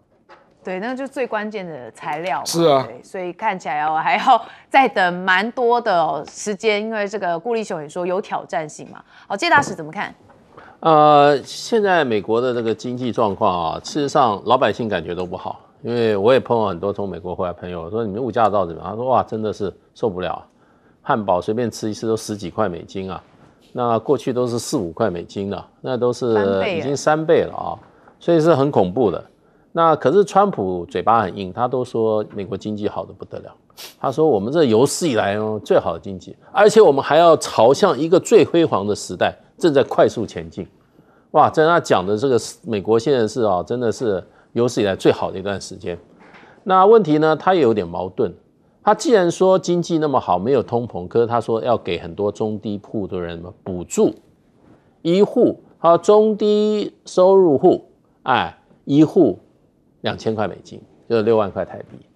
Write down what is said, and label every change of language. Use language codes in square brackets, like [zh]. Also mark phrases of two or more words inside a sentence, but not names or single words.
[zh] 對，那個就是最關鍵的材料嘛。是啊，對，所以看起來哦，還要再等蠻多的時間，因為這個顧立雄也說有挑戰性嘛。好，介大使怎麼看？現在美國的這個經濟狀況啊，事實上老百姓感覺都不好，因為我也碰到很多從美國回來的朋友，說你們物價到底怎麼樣？他說哇，真的是受不了，漢堡隨便吃一次都10幾塊美金啊。那過去都是4、5塊美金的，那都是已經3倍了啊，所以是很恐怖的。那可是川普嘴巴很硬，他都說美國經濟好得不得了，他說我們這有史以來最好的經濟，而且我們還要朝向一個最輝煌的時代，正在快速前進。哇，在他講的這個美國現在是啊，真的是有史以來最好的一段時間。那問題呢，他也有點矛盾。他既然說經濟那麼好，沒有通膨，可是他說要給很多中低戶的人補助，一戶他說中低收入戶，一戶2000塊美金，就是6萬塊台幣。